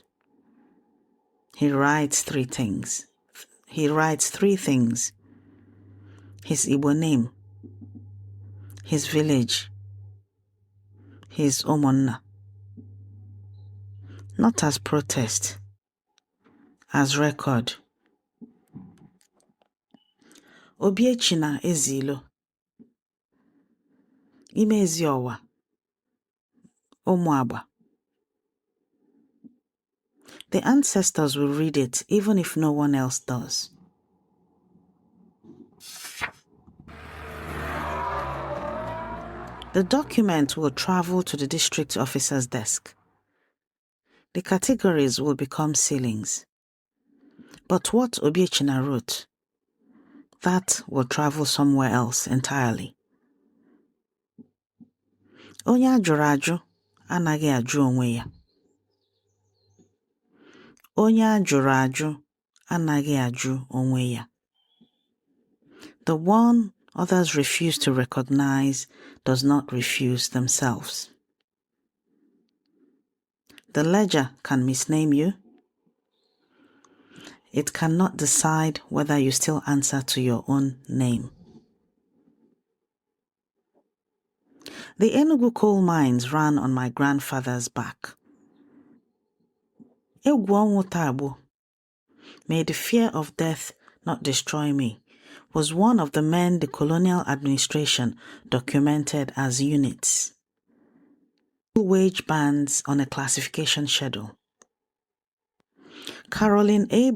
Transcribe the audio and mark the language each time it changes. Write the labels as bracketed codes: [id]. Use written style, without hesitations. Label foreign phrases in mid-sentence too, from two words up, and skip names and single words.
[en] He writes 3 things. He writes 3 things. His Igbo name, his village, his Omonna. Not as protest, as record. [ig] Obiechina ezilo. Ime eziowa. Ụmụagba. [en] The ancestors will read it even if no one else does. The document will travel to the district officer's desk. The categories will become ceilings. But what Obiechina wrote, that will travel somewhere else entirely. [ig] Onye ajụrụ ajụ anaghị ajụ onwe ya. Onye ajụrụ ajụ anaghị ajụ onwe ya. [en] The one others refuse to recognize does not refuse themselves. The ledger can misname you. It cannot decide whether you still answer to your own name. The Enugu coal mines ran on my grandfather's back. [ig] Egwu ọnwụ tagbo. [en] May the fear of death not destroy me, was one of the men the colonial administration documented as units. Wage bands on a classification schedule. Caroline A.